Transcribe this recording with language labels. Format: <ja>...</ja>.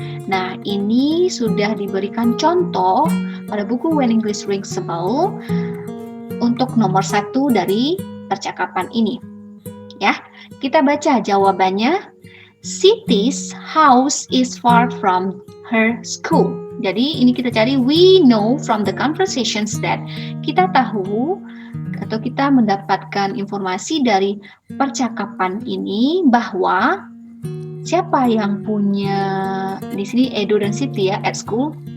<id>Nah, ini sudah diberikan contoh pada buku When English Rings the Bell untuk nomor 1 dari percakapan ini. Ya, kita baca jawabannya.</id> <en>Siti's house is far from her school.</en> <id>Jadi ini kita cari,</id> <en>we know from the conversations that,</en> <id>kita tahu atau kita mendapatkan informasi dari percakapan ini bahwa siapa yang punya di sini Edo dan Siti ya,</id> <en>at school.</en>